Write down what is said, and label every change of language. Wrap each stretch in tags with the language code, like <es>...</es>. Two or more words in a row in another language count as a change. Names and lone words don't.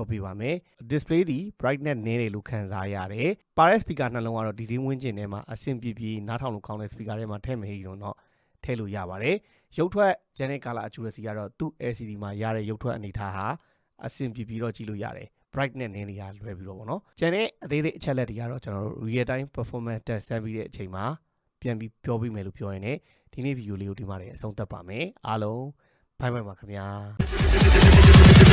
<my>ပြပါမယ် display ဒီ brightness နည်းတယ်လို့ခံစားရတယ်ပါတဲ့ speaker နှလုံးကတော့ဒီဈေးဝန်းကျင်ထဲမှာအဆင်ပြေနားထောင်လို့ကောင်းတဲ့ speaker ထဲမှာထည့်မဟိဆိုတော့ထည့်လို့ရပါတယ်ရုပ်ထွက်</my> <en>general color accuracy</en> <my>ကတော့သူ့ LCD မှာရတဲ့ရုပ်ထွက်အနေထားဟာအဆင်ပြေတော့ကြည့်လို့ရတယ် brightness နည်းနေတာလွယ်ပြီးတော့ပေါ့နော်ကျန်တဲ့အသေးစိတ်အချက်လက်တွေကတော့ကျွန်တော်တို့</my> <en>real time performance test</en> <my>ဆန်းပြီးတဲ့အချိန်မှာပြန်ပြီးပြောပြမယ်လို့ပြောရင်လည်းဒီနေ့ video လေးကိုဒီမှာအဆုံးသတ်ပါမယ်အားလုံးဘိုင်ဘိုင်ပါခင်ဗျာ</my>